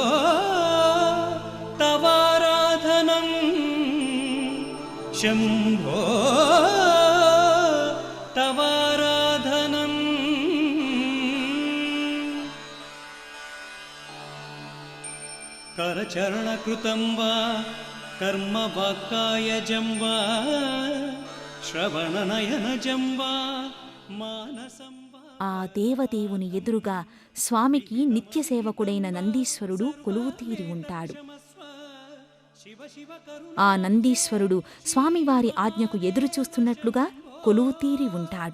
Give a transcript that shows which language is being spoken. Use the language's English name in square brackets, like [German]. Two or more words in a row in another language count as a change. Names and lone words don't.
[Sanskrit] తవారాధనం శంభో తవారాధనం करचरणकृतं वा कर्म वाक्कायजं वा श्रवणनयनजं वा मानसं वा [Telugu] ఆ దేవదేవుని ఎదురుగా స్వామికి నిత్య సేవకుడైన నందీశ్వరుడు కొలువుతీరి ఉంటాడు. ఆ నందీశ్వరుడు స్వామివారి ఆజ్ఞకు ఎదురు చూస్తున్నట్లుగా కొలువుతీరి ఉంటాడు.